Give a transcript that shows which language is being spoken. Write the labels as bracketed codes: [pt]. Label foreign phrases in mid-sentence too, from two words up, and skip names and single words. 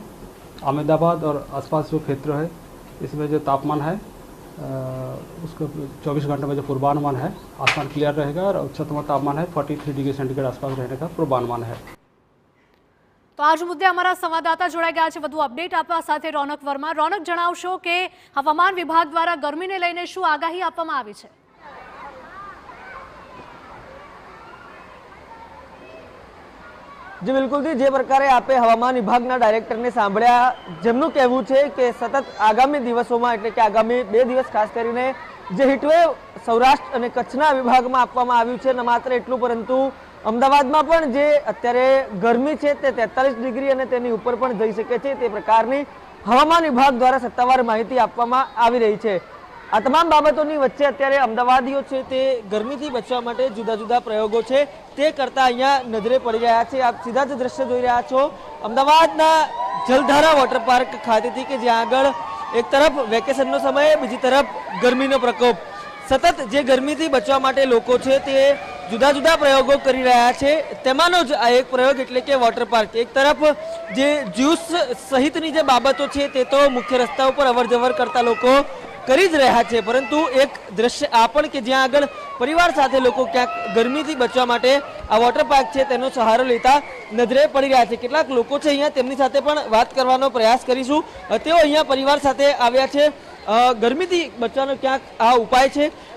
[hi] अहमदाबाद और आसपास जो क्षेत्र है, इसमें जो तापमान है उसको 24 घंटे में जो पूर्वानुमान है, आसमान क्लियर रहेगा और उच्चतम तापमान है 43 [en] degree centigrade [hi] आसपास रहने का पूर्वानुमान है। तो आज मुद्दे हमारा संवाददाता जोड़ाई गया है [gu] વધુ અપડેટ આપવા સાથે રોનક વર્મા। રોનક, જણાવશો કે હવામાન વિભાગ દ્વારા ગરમીને લઈને શું આગાહી આપવામાં આવી છે? જી બિલકુલ થી। જે પ્રકારે આપે હવામાન વિભાગના ડાયરેક્ટરને સાંભળ્યા, જેમનું કહેવું છે કે સતત આગામી દિવસોમાં એટલે કે આગામી 2 દિવસ ખાસ કરીને જે હીટવેવ સૌરાષ્ટ્ર અને કચ્છના વિભાગમાં આપવામાં આવ્યું છે। ન માત્ર એટલું પરંતુ અમદાવાદમાં પણ જે અત્યારે ગરમી છે તે 43 ડિગ્રી અને તેની ઉપર પણ જઈ શકે છે, તે પ્રકારની હવામાન વિભાગ દ્વારા સત્તાવાર માહિતી આપવામાં આવી રહી છે। આ તમામ બાબતોની વચ્ચે અત્યારે અમદાવાદીઓ છે તે ગરમીથી બચવા માટે જુદા જુદા પ્રયોગો છે તે કરતા અહીંયા નજરે પડી રહ્યા છે। આપ સીધા જ દૃશ્ય જોઈ રહ્યા છો અમદાવાદના જલધારા વોટર પાર્ક ખાતેથી કે જ્યાં આગળ એક તરફ વેકેશનનો સમય, બીજી તરફ ગરમીનો પ્રકોપ। સતત જે ગરમીથી બચવા માટે લોકો છે તે જુદા જુદા પ્રયોગો કરી રહ્યા છે। તેમાનો જ આ એક પ્રયોગ એટલે કે [en] water park. [gu] એક તરફ જે જ્યૂસ સહિતની જે બાબતો છે તે તો મુખ્ય રસ્તા પર અવરજવર કરતા લોકો કરી જ રહ્યા છે, પરંતુ એક દ્રશ્ય આ પણ કે જ્યાં આગળ પરિવાર સાથે લોકો ક્યાંક ગરમીથી બચવા માટે આ [en] water park [gu] છે તેનો સહારો લેતા નજરે પડી રહ્યા છે। કેટલાક લોકો છે અહીંયા, તેમની સાથે પણ વાત કરવાનો પ્રયાસ કરીશું। તેઓ અહીંયા પરિવાર સાથે આવ્યા છે। ગરમીથી બચવાનો ક્યાંક આ ઉપાય છે।